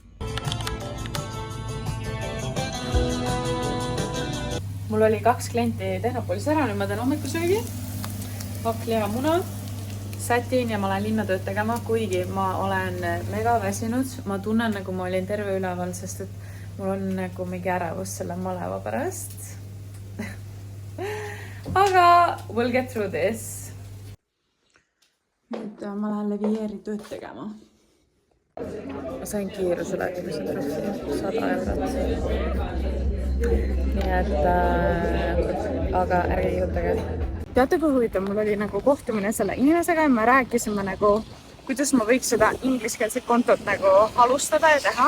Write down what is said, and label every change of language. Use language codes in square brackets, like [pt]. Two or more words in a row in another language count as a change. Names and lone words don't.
[et] Mul oli 2 klienti Tehnopolis ära, nüüd ma teen hommikusöögi, hakkliha muna, sätin ja ma olen linnatööd tegema, kuigi ma olen mega väsinud. Ma tunnen nagu ma olin terve üleval, sest et mul on nagu mingi ärevus selle maleva pärast. [en] Aga we'll get through this. [et] Nüüd ma lähen Levieri tööd tegema. Ma sain kiirusuletamise trahvi 100 eurot. Nii et, aga ärge kiirutage. Teate, kui huvitav, mul oli nagu kohtumine selle inimesega ja me rääkisime nagu, kuidas ma võiks seda ingliskeelset kontot nagu alustada ja teha.